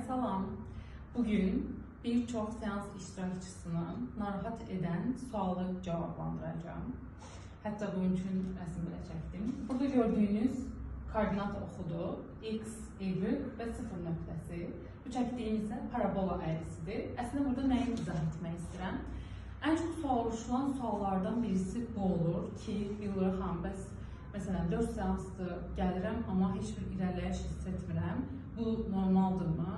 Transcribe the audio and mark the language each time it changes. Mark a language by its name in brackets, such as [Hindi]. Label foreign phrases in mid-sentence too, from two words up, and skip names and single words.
[Azerbaijani] Salam. [Turkish] Bugün birçok seans iştirakçısını narahat eden sualı cevaplandıracağım. Hatta bunun için resim bile çektim. Burada gördüğünüz koordinat oxudu. [Azerbaijani] X, Y ve 0 nöqtəsi. Bu çəkdiyim isə parabola əyrisidir. Əslində burada nəyi izah etmək istəyirəm? Ən çox soruşulan suallardan birisi bu olur ki, Gülür xanım, bəs məsələn 4 seansdır gəlirəm, amma heç bir irəliləyiş hiss etmirəm. Bu normaldırmı?